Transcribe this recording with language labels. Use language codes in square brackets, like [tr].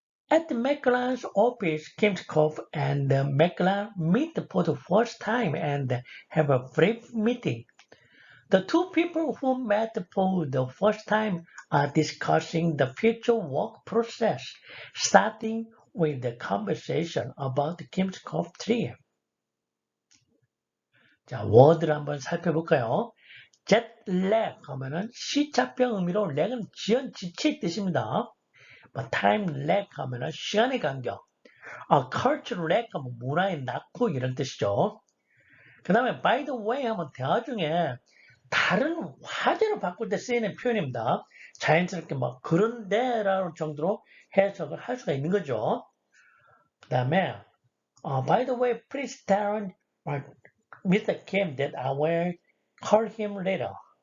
[en] At McClellan's office, Kimskov and McClellan meet for the first time and have a brief meeting. The two people who met for the first time are discussing the future work process, starting with the conversation about Kimskov tree. [ko] 자, 워드를 한번 살펴볼까요? jet lag 하면은 시차병 의미로 lag은 지연, 지칠 뜻입니다. time lag 하면은 시간의 간격. culture lag 하면 문화의 낙후 이런 뜻이죠. 그 다음에 [en] by the way [ko] 하면 대화 중에 다른 화제로 바꿀 때 쓰이는 표현입니다. 자연스럽게 막 그런데라는 정도로 해석을 할 수가 있는 거죠. 그 다음에 [en] by the way, please tell Mr. Kim that I will call him later.